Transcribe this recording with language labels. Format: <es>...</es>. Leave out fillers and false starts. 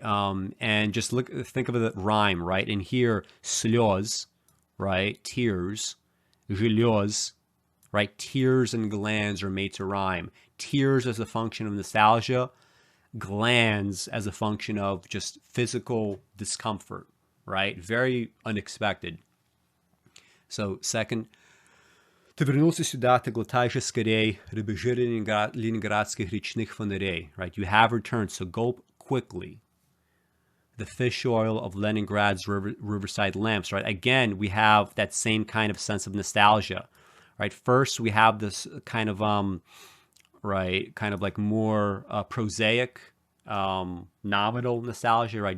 <en>And just think of the rhyme, right? And here, слез, right? Tears, желез, right? Tears and glands are made to rhyme. Tears as a function of nostalgia, glands as a function of just physical discomfort, right? Very unexpected. So, second,</en> <ru>ты вернулся сюда, ты глотаешь скорее, рыбежи ленинградских речных фонарей, right?</ru> <en>You have returned, so gulp quickly. The fish oil of Leningrad's riverside lamps, right? Again, we have that same kind of sense of nostalgia, right? First, we have this kind of, right, kind of like more prosaic, nominal nostalgia, right?</en>